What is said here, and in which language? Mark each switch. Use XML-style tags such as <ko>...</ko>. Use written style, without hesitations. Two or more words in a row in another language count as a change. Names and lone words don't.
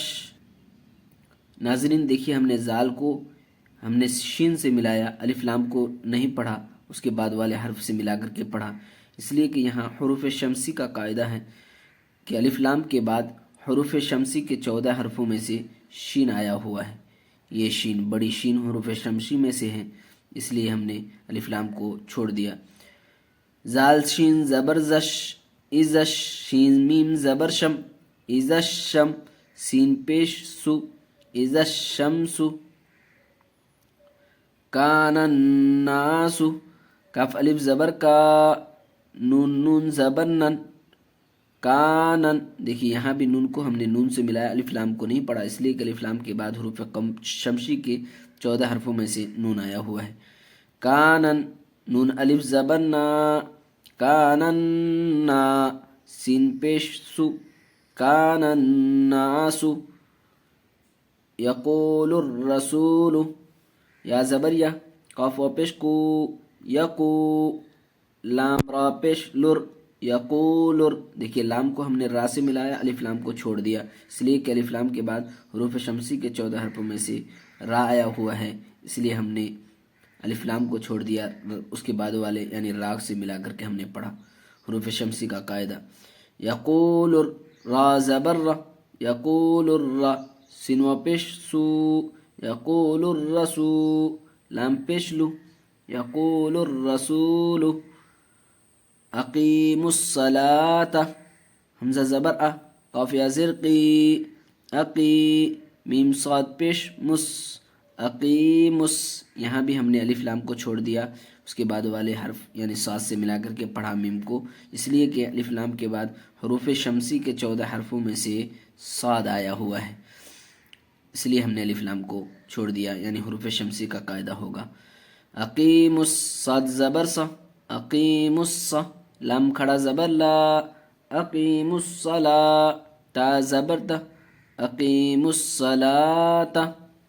<ur>ناظرین دیکھیے ہم نے زال کو ہم نے شین سے ملایا، الف لام کو نہیں پڑھا، اس کے بعد والے حرف سے ملا کر کے پڑھا، اس لیے کہ یہاں حروف شمسی کا قاعدہ ہے کہ الف لام کے بعد حروف شمسی کے 14 حرفوں میں سے شین آیا ہوا ہے، یہ شین بڑی شین حروف شمسی میں سے ہے، اس لیے ہم نے الف لام کو چھوڑ دیا۔ زال شین زبر زش، ازش شین میم زبر شم، ازش شم سین پیش سو، ازش شمس،</ur> <ar>کان الناس،</ar> <ur>کاف الف زبر کا، نون نون زبر نن، کانن، دیکھیے یہاں بھی نون کو ہم نے نون سے ملایا، الف لام کو نہیں پڑھا، اس لیے کہ الف لام کے بعد حروف شمسی کے 14 حرفوں میں سے نون آیا ہوا ہے۔ کانن نون الف زبر نا، کانن نا سین پیش سو،</ur> <ar>کان الناس، یقول الرسول،</ar> <ur>یا زبر یا، قاف و پیش کو، یقو، لام را پیش لر، یقولر، دیکھیے لام کو ہم نے را سے ملایا، الف لام کو چھوڑ دیا، اس لیے کہ الف لام کے بعد حروف شمسی کے 14 حرفوں میں سے را آیا ہوا ہے، اس لیے ہم نے الف لام کو چھوڑ دیا، اس کے بعد والے یعنی را سے ملا کر کے ہم نے پڑھا حروف شمسی کا قاعدہ۔ یقول را زبر را، یقول الرا سین و پیش سو، یقول الرسو لام پیش لو،</ur> <ar>یقول الرسول، اقیم الصلاة</ar> <ur>حمزہ زبر ا، قاف یا زر قی، اقی میم صاد پیش مس، اقیمس، یہاں بھی ہم نے الف لام کو چھوڑ دیا، اس کے بعد والے حرف یعنی صاد سے ملا کر کے پڑھا میم کو، اس لیے کہ الف لام کے بعد حروف شمسی کے 14 حرفوں میں سے صاد آیا ہوا ہے، اس لیے ہم نے الف لام کو چھوڑ دیا، یعنی حروف شمسی کا قاعدہ ہوگا اقیم الصاد زبر سا، اقیم الصا لام کھڑا زبر لا،</ur> <ar>اقیم الصلاة</ar> <ur>تا زبر تا،</ur> <ar>اقیم الصلاة</ar>